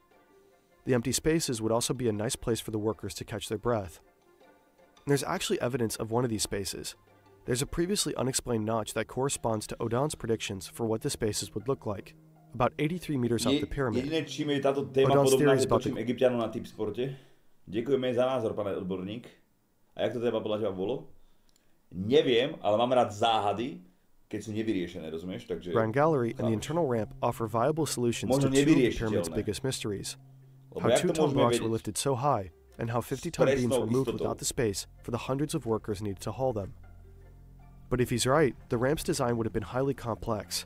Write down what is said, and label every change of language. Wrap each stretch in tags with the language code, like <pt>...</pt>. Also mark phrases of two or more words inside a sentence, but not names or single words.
<en>The empty spaces would also be a nice place for the workers to catch their breath. And there's actually evidence of one of these spaces. There's a previously unexplained notch that corresponds to Audin's predictions for what the spaces would look like, about 83 meters up the pyramid. Audin's theory is about</en> <sk>Egypťanov na tip sporte. Ďakujeme za názor, pane odborník. A jak to teda podľa teba bolo? Neviem, ale mám rád záhady, keď sú nevyriešené, rozumieš? Takže</sk> <en>Grand Gallery and the internal ramp offer viable solutions to two of the pyramid's biggest mysteries. How 2-ton blocks were lifted so high, and how 50-ton beams were moved without the space for the hundreds of workers needed to haul them. But if he's right, the ramp's design would have been highly complex.</en>